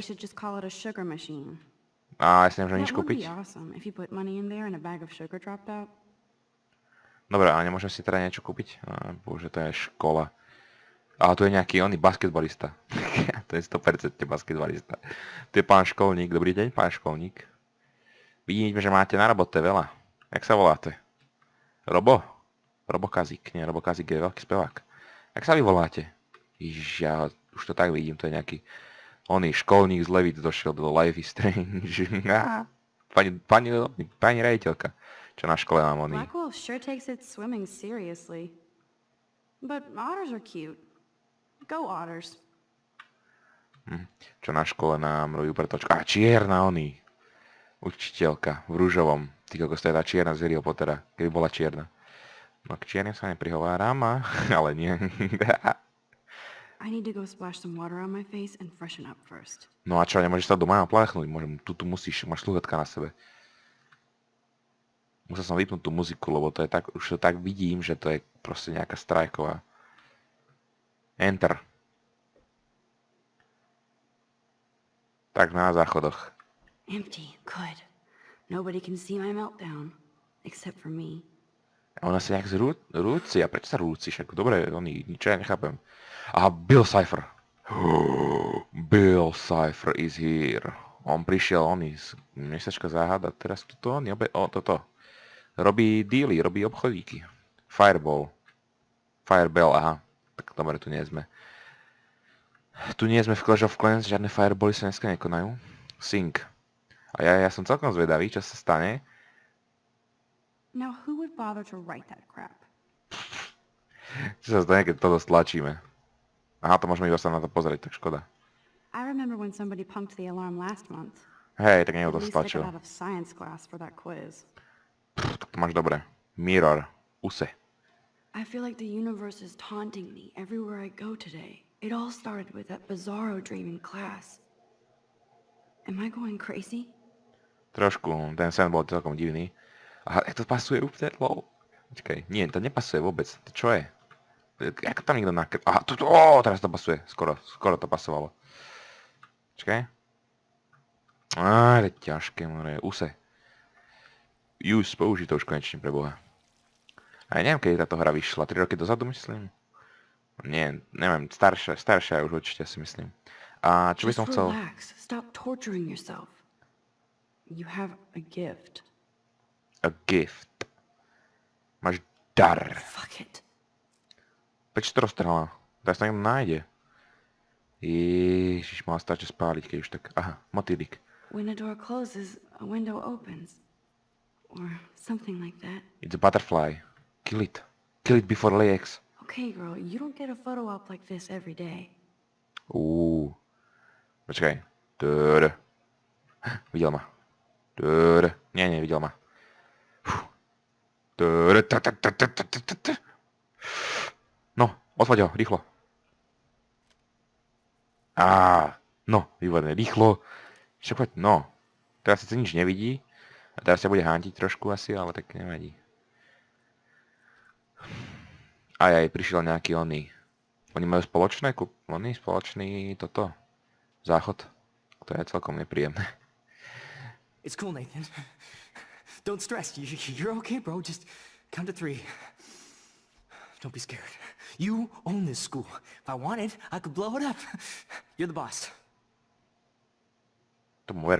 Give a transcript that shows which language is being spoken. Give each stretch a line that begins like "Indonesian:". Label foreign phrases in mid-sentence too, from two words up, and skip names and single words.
English: should just call it a sugar machine.
Slovak: A ja si nemôžem nič
English: That would
Slovak: kúpiť.
English: be awesome if you put money in there and a bag of sugar dropped out.
Slovak: Dobre, ale nemôžem si teda niečo kúpiť? Bože, to je škola. A tu je nejaký oný basketbalista. To je 100% basketbalista. Tu je pán školník. Dobrý deň, pán školník. Vidíme, že máte na robote veľa. Jak sa voláte? Robo? Robokazík. Nie, Robokazík je veľký spevák. Jak sa vy voláte? Ježiš, ja už to tak vidím, to je nejaký oný školník z Levit došiel do Life is Strange. Pani rejiteľka, čo na škole mám oný.
English: Blackwolf sure takes its swimming seriously. But otters are cute. Go otters.
Slovak: Čo na škole nám robí pretočku. A čierna oný. Učiteľka v rúžovom. Ty kokos, to je tá čierna z Harryho Pottera, keby bola čierna. No k čiernym sa neprihováram, ale nie.
English: I need to go splash some water on my face and freshen up first.
Slovak: No a čo, nemôžeš sa doma pláchnúť? Tu musíš, máš sluchatka na sebe. Musel som vypnúť tú muziku, lebo to je tak, už to tak vidím, že to je proste nejaká strajková. Enter. Tak na záchodoch.
English: Empty. Good. Nobody can see my meltdown. Except for me.
Slovak: A ona sa nejak zrúci. A prečo sa rúci? Však dobre, nič ja nechápem.
English: Aha, Bill Cipher. Bill Cipher is here.
Slovak: On prišiel, miesačka záhada. Teraz toto. Robí dealy, robí obchodíky. Fireball, aha. Tak dobre, tu nie sme. Tu nie sme v Clash of Clans, žiadne firebally sa dneska nekonajú. Sync. A ja som celkom zvedavý, čo sa stane.
English: Now who would bother to write that crap?
Slovak: Čo sa stane, keď toto stlačíme. Aha, to môžeme iba sa na to pozrieť, tak škoda.
English: I remember when somebody punked the alarm last month.
Slovak: Hej, tak niekto
English: At to least I
Slovak: stlačil.
English: got out of science class for that quiz.
Slovak: Tak to máš dobre.
English: Mirror. Use. I feel like the universe is taunting me everywhere I go today. It all started with that bizarro dream in class. Am I going crazy?
Slovak: Trošku, ten sen bol celkom divný. Aha, jak to pasuje úplne, lol. Počkaj, nie, to nepasuje vôbec. To čo je? Ako tam niekto Aha, teraz to pasuje. Skoro to pasovalo. Počkaj. Á, to je ťažké,
English: more. Use. Use,
Slovak: použij to už konečne pre Boha. A ja neviem, kedy táto hra vyšla. 3 roky dozadu, myslím? Nie, neviem, staršia už určite si myslím. A čo by som
English: Just
Slovak: chcel?
English: relax. Stop torturing yourself. You have a gift. A gift.
Slovak: Máš dar.
English: Fuck it.
Slovak: Prečo to roztrhala? Teraz to niekto nájde. Ježiš, mal stačí spáliť, keď už tak... Aha, motýlik.
English: When a door closes, a window opens. Or something like that. It's a butterfly. Kill it. Kill it before lay eggs. Okay, girl, you don't get a photo op like this every day.
Slovak: Počkaj. Döre. Videl ma. Döre. Nie, videl ma. Döre. No, odfoď ho, rýchlo. No, výborné, rýchlo. Však poď, no. Teraz sa nič nevidí. A teraz sa bude hántiť trošku asi, ale tak nevadí. Aj, prišiel nejaký oný. Oni majú spoločný toto. Záchod. To je celkom nepríjemné.
English: It's cool, Nathan. Don't stress. You're okay, bro. Just count to 3. Don't be scared. You own this school. If I wanted, I could blow it up. You're the boss.
Slovak: Tomu ver.